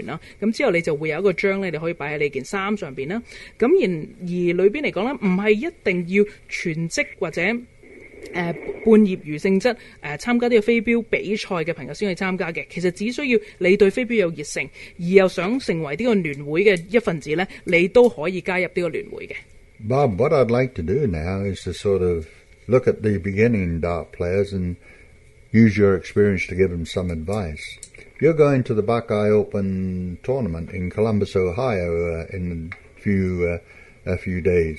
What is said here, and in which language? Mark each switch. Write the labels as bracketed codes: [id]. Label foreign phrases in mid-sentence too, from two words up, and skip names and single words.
[yue] 咁之後你就會有一個章咧，你可以擺喺你件衫上邊啦。咁而裏邊嚟講咧，唔係一定要全職或者半業餘性質參加呢個飛鏢比賽嘅朋友先去參加嘅。其實只需要你對飛鏢有熱誠，而又想成為呢個聯會嘅一份子咧，你都可以加入呢個聯會嘅。 [en] Bob, what I'd like to do now is to sort of look at the beginning dart players and use your experience to give them some advice. You're going to the Buckeye Open tournament in Columbus, Ohio in a few days.